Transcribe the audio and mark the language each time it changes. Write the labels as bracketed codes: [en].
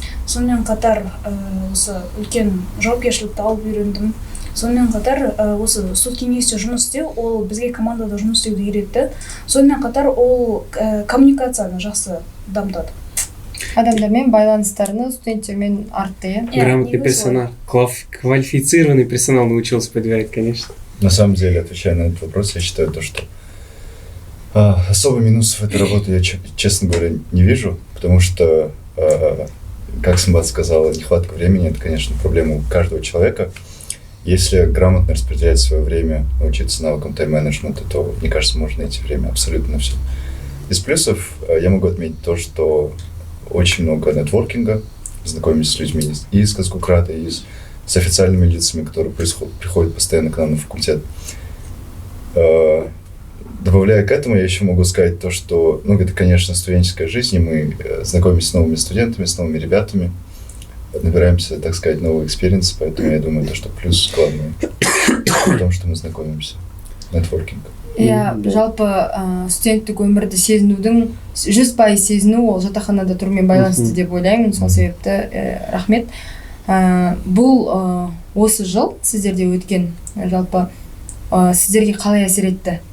[kk] Сонымен қатар осы үлкен жауапкершілікті алып үйрендім. Сонымен қатар осы студ кеңесте жұмыс істеу, ол бізге командада жұмыс істеуді үйретті. Сонымен қатар ол коммуникацияны жақсы дамытады. Адамдармен байланыстарını студенттермен артты. [ru] Грамотный персонал, квалифицированный персонал научился подбирать, конечно. На самом деле, отвечая на этот вопрос, я считаю то, что особо минусов этой работы я, честно говоря, не вижу, потому что, как Сымбат сказала, нехватка времени – это, конечно, проблема у каждого человека. Если грамотно распределять свое время, научиться навыкам тайм-менеджмента, то, мне кажется, можно найти время абсолютно на все. Из плюсов я могу отметить то, что очень много нетворкинга, знакомимся с людьми из Казгукрата, и с официальными лицами, которые приходят постоянно к нам на факультет. Добавляя к этому, я еще могу сказать то, что, это, конечно, студенческая жизнь, и мы знакомимся с новыми студентами, с новыми ребятами, набираемся, так сказать, новые экспириенсы, поэтому я думаю, то, что плюс главный в том, что мы знакомимся. Нетворкинг. [kk] Жалпы студенттік өмірді сезінудің 100% сезіну ол жатақханада тұрумен байланысты деп ойлаймын. Сол себепті рахмет. Бұл осы жыл сіздерде өткен жалпы сіздерге қалай әсер етті?